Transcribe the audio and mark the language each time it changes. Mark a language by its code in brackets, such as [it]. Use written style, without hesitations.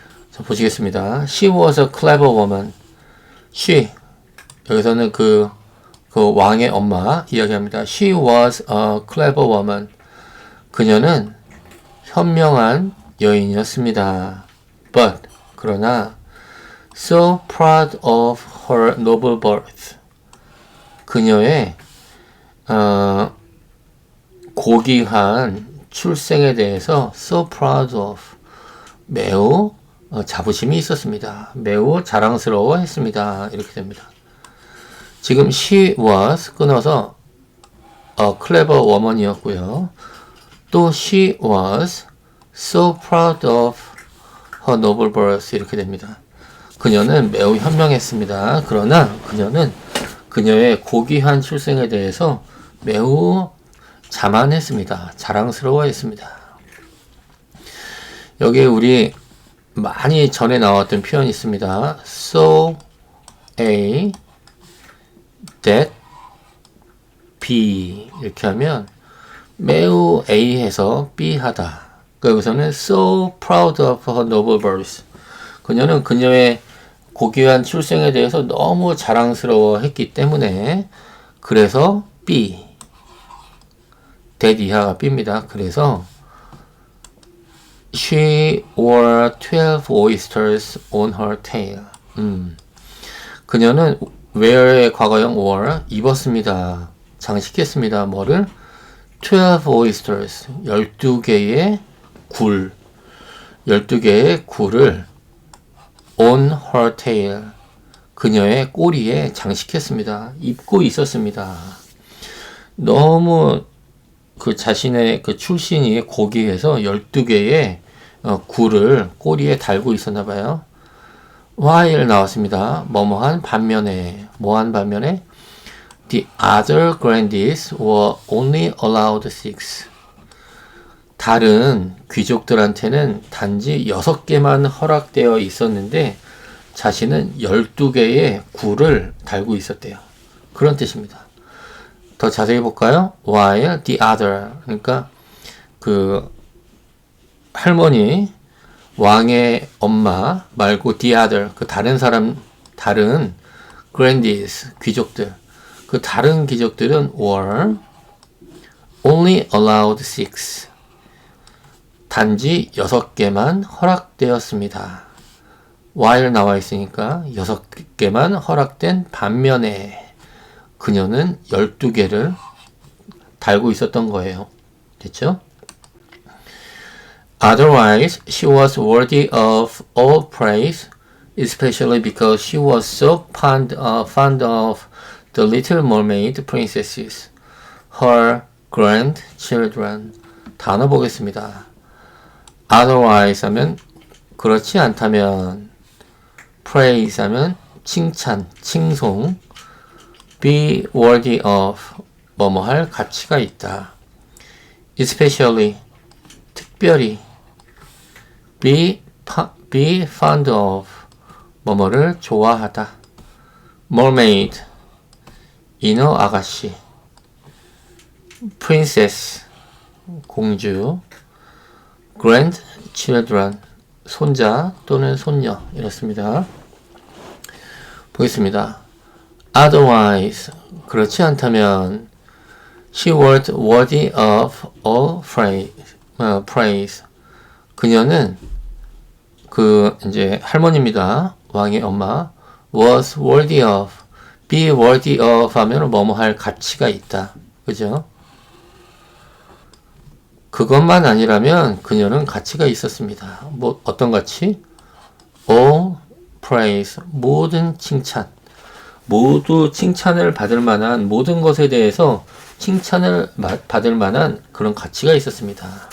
[ko] 자, 보시겠습니다. [en] She was a clever woman. [ko] She, 여기서는 그 왕의 엄마 이야기합니다. [en] She was a clever woman. [ko] 그녀는 현명한 여인이었습니다. [en] But, [ko] 그러나 [en] so proud of her noble birth. [ko] 그녀의 고귀한 출생에 대해서 [en] so proud of, [ko] 매우 자부심이 있었습니다. 매우 자랑스러워했습니다. 이렇게 됩니다. 지금 she was 끊어서 [en] a clever woman [ko] 이었고요. 또 [en] she was so proud of her noble birth [ko] 이렇게 됩니다. 그녀는 매우 현명했습니다. 그러나 그녀는 그녀의 고귀한 출생에 대해서 매우 자만했습니다. 자랑스러워했습니다. 여기에 우리 많이 전에 나왔던 표현이 있습니다. [en] so A that B [ko] 이렇게 하면 매우 A해서 B 하다. 그러니까 여기서는 [en] so proud of her noble birth. [ko] 그녀는 그녀의 고귀한 출생에 대해서 너무 자랑스러워했기 때문에 그래서 B that 이하가 B입니다. [en] 그래서 she wore 12 oysters on her tail. [ko] 그녀는 wear의 과거형 wore, 입었습니다. 장식했습니다. 뭐를? [en] 12 oysters, [ko] 12개의 굴. 12개의 굴을 [en] on her tail, [ko] 그녀의 꼬리에 장식했습니다. 입고 있었습니다. 너무 그 자신의 그 출신이 고귀해서 12개의 굴을 꼬리에 달고 있었나 봐요. while 나왔습니다. 뭐뭐한 반면에, 뭐한 반면에 [en] the other grandees were only allowed 6. [ko] 다른 귀족들한테는 단지 6개만 허락되어 있었는데 자신은 12개의 굴을 달고 있었대요. 그런 뜻입니다. 더 자세히 볼까요? while the other, 그러니까 그 할머니, 왕의 엄마 말고 the other, 그 다른 사람, 다른 grandees, 귀족들, 그 다른 귀족들은 [en] were only allowed 6. [ko] 단지 6개만 허락되었습니다. while 나와 있으니까 6개만 허락된 반면에 그녀는 12개를 달고 있었던 거예요. 됐죠? [en] Otherwise, she was worthy of all praise, especially because she was so fond of the Little Mermaid princesses, her grandchildren. [ko] 단어 보겠습니다. Otherwise 하면 그렇지 않다면, praise 하면 칭찬, 칭송, be worthy of 뭐뭐 할 가치가 있다. especially 특별히 be fond of 뭐뭐를 좋아하다. mermaid 인어 아가씨, princess 공주, grandchildren 손자 또는 손녀 이렇습니다. 보겠습니다. [en] Otherwise [ko] 그렇지 않다면 [en] she was worthy of all praise. [ko] 그녀는 이제 할머니입니다. 왕의 엄마. was worthy of, [en] be worthy of [ko] 하면 뭐뭐 할 가치가 있다. 그죠? 그것만 아니라면 그녀는 가치가 있었습니다. 뭐 어떤 가치? [en] all praise, [ko] 모든 칭찬. 모두 칭찬을 받을 만한 모든 것에 대해서 칭찬을 받을 만한 그런 가치가 있었습니다.